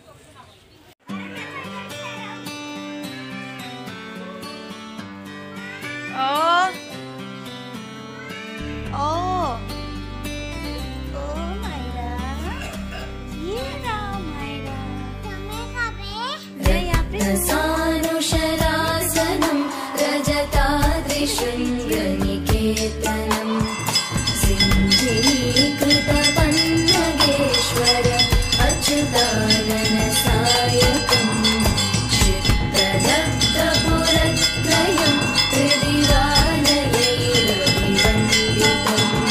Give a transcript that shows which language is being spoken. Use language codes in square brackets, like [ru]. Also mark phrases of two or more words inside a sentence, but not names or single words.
[en] Oh. Oh. Oh my God. Yeah, my God. [sa] सानुषारासनं रजताद्रिशं यनिकेतनं सिन्धिनिकृत पन्नगेश्वर अच्युतानन सायकं चित्तदक्त पुरत्रयं त्रिदिवानयैरवृवन्दितम्